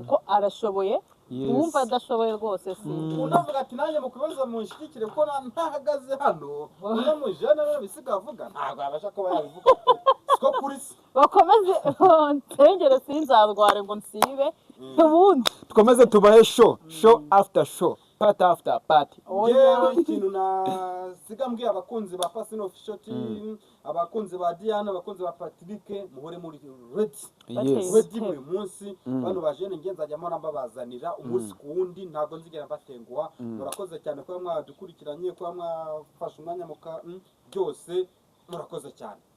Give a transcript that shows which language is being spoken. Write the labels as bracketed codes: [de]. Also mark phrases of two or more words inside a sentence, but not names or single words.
[rw] kuko arashoboye. Yes. Uwumva adashoboye rwose si. Mm. Unavuga ati, "Nanjye mukomeze munshyigikire, kuko na-, ntahagaze hano." Wa- Uno mujene rero bisiga avuga, ntabwo yabasha kuba yabivuga. Siko kuri se. Bakomeze nsengere sinzarware ngo nsibe. Mm. Ubundi. Dukomeze tubahe [en] show, show [rw] Mm. [en] after show, party after party. [rw] Oya. Njyewe ikintu nasiga mbwiye abakunzi ba Pacino Official team, Mm. abakunzi ba Diane, abakunzi ba Patrick, muhore muri ready. Yes. Ready buri munsi, Mm. bano bajene nge nzajya mpora mbabazanira umunsi Mm. ku wundi, ntabwo nzigera mbatenguha. Mm. Murakoze cyane kuba mwadukurikiranye, kuba mwafashe umwanya muka-, mm, byose, murakoze cyane.